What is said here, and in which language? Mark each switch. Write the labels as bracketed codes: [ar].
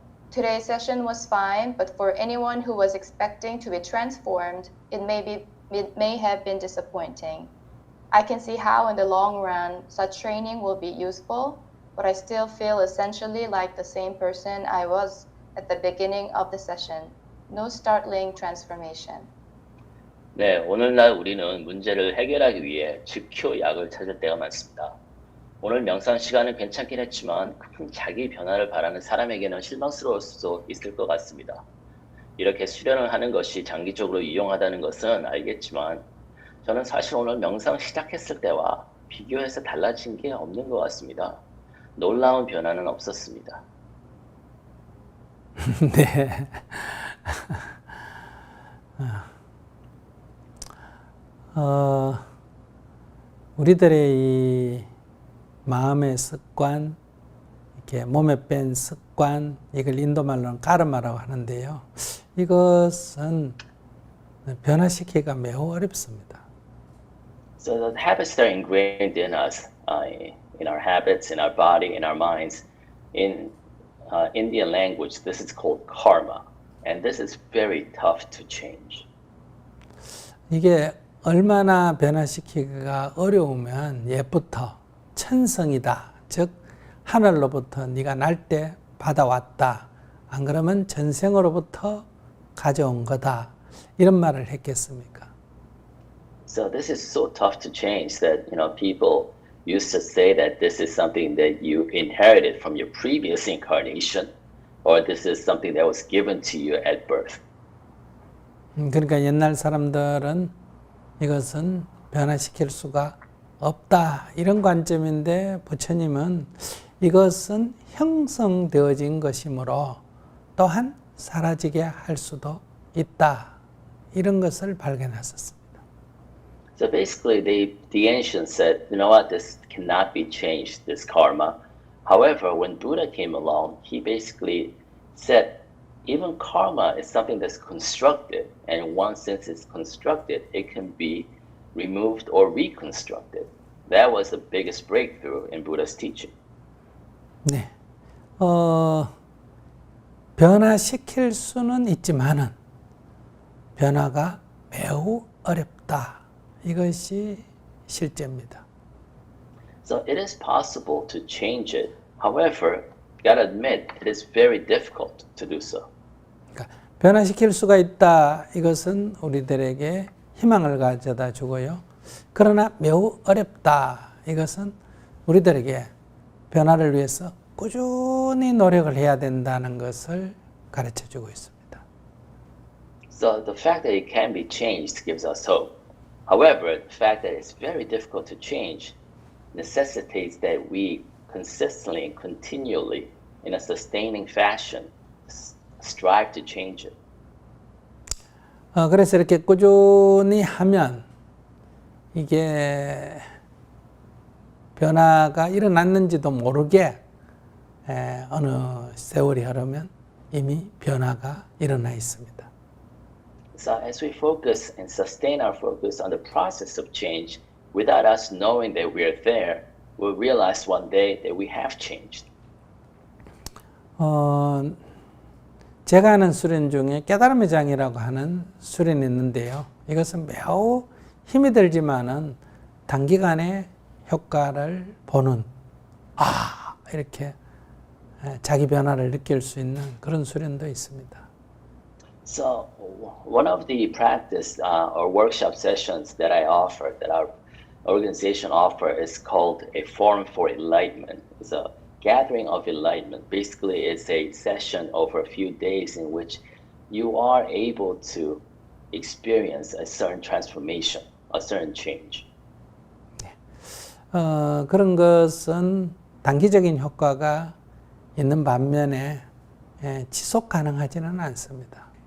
[en] Today's session was fine, but for anyone who was expecting to be transformed, it may have been disappointing. I can see how in the long run such training will be useful, but I still feel essentially like the same person I was at the beginning of the session. No startling transformation. [ko] 네, 오늘날 우리는 문제를 해결하기 위해 즉효 약을 찾을 때가 많습니다. 오늘 명상 시간은 괜찮긴 했지만 큰 자기 변화를 바라는 사람에게는 실망스러울 수도 있을 것 같습니다. 이렇게 수련을 하는 것이 장기적으로 유용하다는 것은 알겠지만 저는 사실 오늘 명상 시작했을 때와 비교해서 달라진 게 없는 것 같습니다. 놀라운 변화는 없었습니다. 네. 우리들의 이 마음의 습관, 이렇게 몸에 뺀 습관, 이걸 인도말로는 까르마라고 하는데요. 이것은 변화시키기가 매우 어렵습니다. [en] So the habits that are ingrained in us, in our habits, in our body, in our minds, in Indian language, this is called karma, and this is very tough to change. [ko] 이게 얼마나 변화시키기가 어려우면 옛부터 천성이다, 즉 하늘로부터 네가 날 때 받아왔다, 안 그러면 전생으로부터 가져온 거다, 이런 말을 했겠습니까? [en] So this is so tough to change that people used to say that this is something that you inherited from your previous incarnation, or this is something that was given to you at birth. [ko] 그러니까 옛날 사람들은 이것은 변화시킬 수가 없다, 이런 관점인데 부처님은 이것은 형성되어진 것이므로 또한 사라지게 할 수도 있다, 이런 것을 발견하셨습니다. [en] So basically, the ancients said, you know what, this cannot be changed, this karma. However, when Buddha came along, he basically said, even karma is something that's constructed, and once since it's constructed, it can be removed or reconstructed. That was the biggest breakthrough in Buddha's teaching. [ko] 네, 변화시킬 수는 있지만은 변화가 매우 어렵다, 이것이 실제입니다. [en] So it is possible to change it. However, you gotta admit, it is very difficult to do so. [ko] 그러니까 변화시킬 수가 있다, 이것은 우리들에게 희망을 가져다 주고요. 그러나 매우 어렵다. 이것은 우리들에게 변화를 위해서 꾸준히 노력을 해야 된다는 것을 가르쳐 주고 있습니다. [en] So the fact that it can be changed gives us hope. However, the fact that it's very difficult to change necessitates that we consistently and continually, in a sustaining fashion, strive to change it. [ko] 그래서 이렇게 꾸준히 하면 이게 변화가 일어났는지도 모르게 어느 세월이 흐르면 이미 변화가 일어나 있습니다. [en] So as we focus and sustain our focus on the process of change, without us knowing that we are there, we'll realize one day that we have changed. [ko] 제가 하는 수련 중에 깨달음의 장이라고 하는 수련이 있는데요. 이것은 매우 힘이 들지만은 단기간에 효과를 보는, 이렇게 자기 변화를 느낄 수 있는 그런 수련도 있습니다. [en] So one of the practice or workshop sessions that I offer, that our organization offer, is called a Forum for Enlightenment. It's a gathering of enlightenment. Basically, it's a session over a few days in which you are able to experience a certain transformation, a certain change. [ko] 그런 것은 단기적인 효과가 있는 반면에 지속 가능하지는 않습니다.